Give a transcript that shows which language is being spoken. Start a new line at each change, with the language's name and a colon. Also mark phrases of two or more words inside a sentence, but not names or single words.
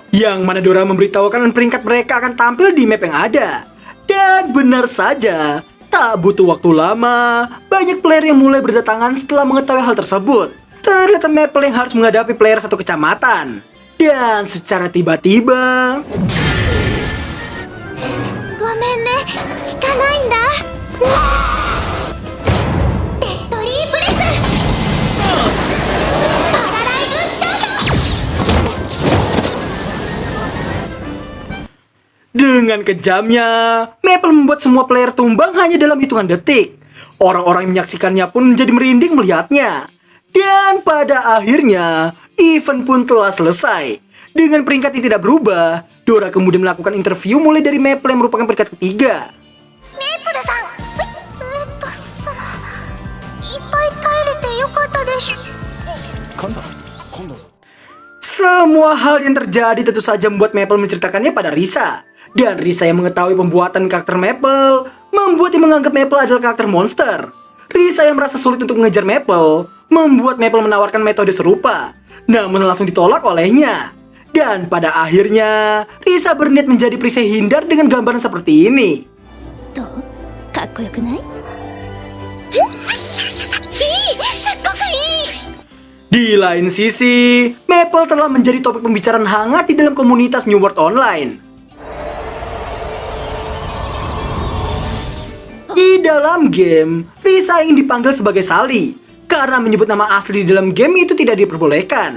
Indonesian: Yang mana Dora memberitahukan peringkat mereka akan tampil di map yang ada. Dan benar saja, tak butuh waktu lama, banyak player yang mulai berdatangan setelah mengetahui hal tersebut. Terlihat Maple yang harus menghadapi player satu kecamatan. Dan secara tiba-tiba,
Japanese: ごめんね、汚いんだ。デッドリープレス。パラライズショート。
Indonesian: dengan kejamnya, Maple membuat semua player tumbang hanya dalam hitungan detik. Orang-orang yang menyaksikannya pun menjadi merinding melihatnya. Dan pada akhirnya, event pun telah selesai. Dengan peringkat yang tidak berubah, Dora kemudian melakukan interview mulai dari Maple yang merupakan peringkat ketiga.
Japanese: メープルさん。いっぱい耐えれてよかったです。
Indonesian: Semua hal yang terjadi tentu saja membuat Maple menceritakannya pada Risa. Dan Risa yang mengetahui pembuatan karakter Maple, membuatnya menganggap Maple adalah karakter monster. Risa yang merasa sulit untuk mengejar Maple, membuat Maple menawarkan metode serupa, namun langsung ditolak olehnya. Dan pada akhirnya, Risa berniat menjadi perisai hindar dengan gambaran seperti ini.
Japanese: どう？かっこよくない？いい！すっごくいい！
Indonesian: Di lain sisi, Maple telah menjadi topik pembicaraan hangat di dalam komunitas New World Online. Di dalam game, Risa ingin dipanggil sebagai Sally karena menyebut nama asli di dalam game itu tidak diperbolehkan.